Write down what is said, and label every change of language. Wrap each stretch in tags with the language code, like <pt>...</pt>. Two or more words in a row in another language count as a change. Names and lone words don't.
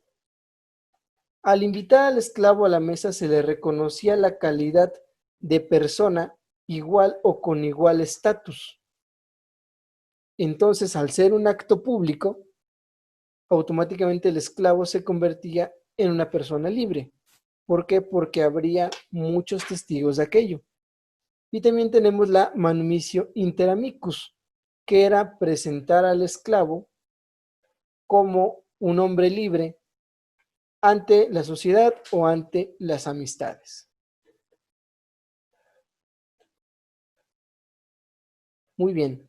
<es>Al invitar al esclavo a la mesa se le reconocía la calidad de persona igual o con igual estatus. Entonces, al ser un acto público, automáticamente el esclavo se convertía en una persona libre. ¿Por qué? Porque habría muchos testigos de aquello. Y también tenemos la</es> <la>manumitio inter amicus,</la> <es>que era presentar al esclavo como un hombre libre ante la sociedad o ante las amistades. Muy bien.</es>